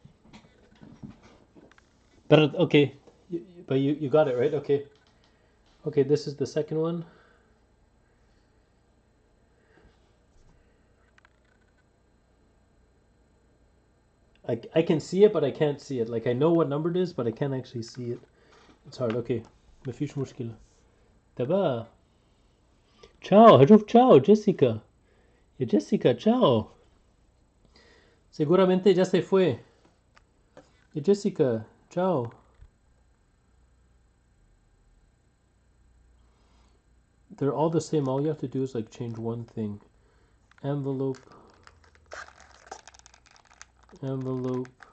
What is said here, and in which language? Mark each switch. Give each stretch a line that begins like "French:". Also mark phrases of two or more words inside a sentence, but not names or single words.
English: But okay. But you got it right. Okay. Okay. This is the second one. I can see it, but I can't see it. Like I know what number it is, but I can't actually see it. It's hard.
Arabic: Okay. ما فيش مشكلة. دابا. Ciao. هشوف ciao Jessica. Ya Jessica, ciao.
Spanish: Seguramente ya se fue. Ya Jessica, ciao.
English: they're all the same. All you have to do is like change one thing. Envelope. Envelope.